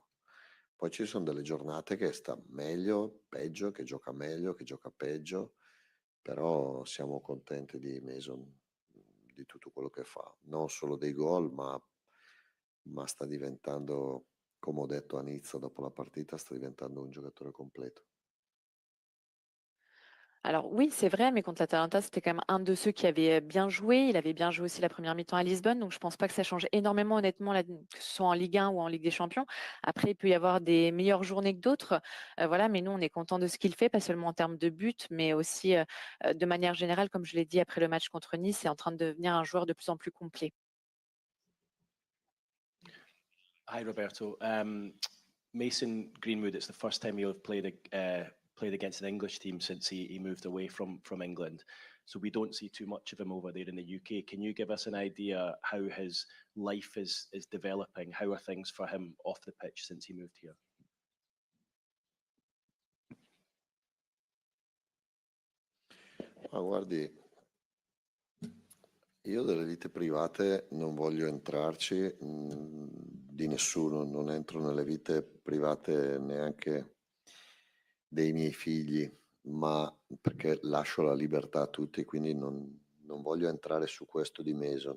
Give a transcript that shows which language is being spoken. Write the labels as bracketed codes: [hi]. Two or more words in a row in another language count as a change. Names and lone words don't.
[it] Poi ci sono delle giornate che sta meglio, peggio, che gioca meglio, che gioca peggio, però siamo contenti di Mason, di tutto quello che fa, non solo dei gol, ma sta diventando, come ho detto a Nizza dopo la partita, sta diventando un giocatore completo. [fr] Alors oui, c'est vrai, mais contre l'Atalanta, c'était quand même un de ceux qui avait bien joué. Il avait bien joué aussi la première mi-temps à Lisbonne, donc je pense pas que ça change énormément honnêtement, que ce soit en Ligue 1 ou en Ligue des Champions. Après, il peut y avoir des meilleures journées que d'autres, voilà, mais nous, on est content de ce qu'il fait, pas seulement en termes de buts, mais aussi de manière générale, comme je l'ai dit après le match contre Nice, c'est en train de devenir un joueur de plus en plus complet. [en] Hi, Roberto. Mason Greenwood, it's the first time you've played against an English team since he moved away from England. So we don't see too much of him over there in the UK. Can you give us an idea how his life is developing? How are things for him off the pitch since he moved here? [it] Ma guardi, io delle vite private non voglio entrarci di nessuno, non entro nelle vite private neanche dei miei figli, ma perché lascio la libertà a tutti, quindi non voglio entrare su questo di Mason.